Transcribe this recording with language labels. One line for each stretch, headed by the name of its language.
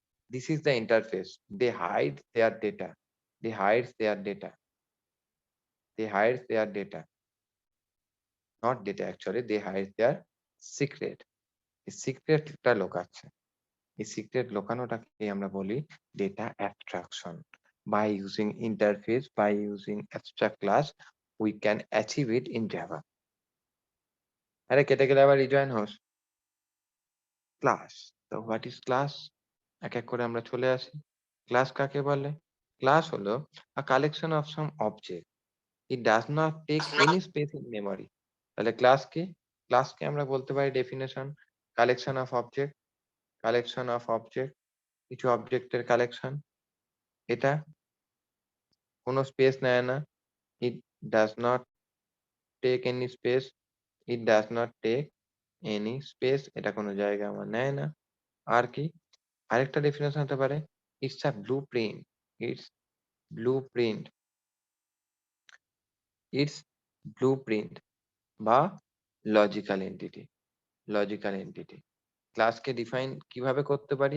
English: This is the interface. They hide their data, they hide their data, they hide their data, not data actually, they hide their secret.
Bangla: এই সিক্রেটটা লোকাচ্ছে। এই secret লোকানোটাকে আমরা বলি data abstraction.
English: By using interface, by using abstract class, we can achieve it in Java.
Bangla: আরে কেটে গেলে আবার rejoin হোস। Class,
English: তো what is class?
Bangla: এক এক করে আমরা চলে আসি। ক্লাস কাকে বলে? ক্লাস হলো
English: a collection of some object. It does not take any space in memory.
Bangla: তাহলে ক্লাস কি? ক্লাসকে আমরা বলতে পারি definition,
English: collection of object, collection of object,
Bangla: কিছু অবজেক্টের কালেকশন। এটা কোনো স্পেস নেয় না।
English: It does not take any space. It does not take any space.
Bangla: এটা কোনো জায়গা আমার নেয় না। আর কি? আরেকটা ডেফিনেশন হতে পারে,
English: It's a blueprint. It's blueprint, it's blueprint বা logical entity.
Bangla: Logical entity ক্লাসকে define কিভাবে করতে পারি?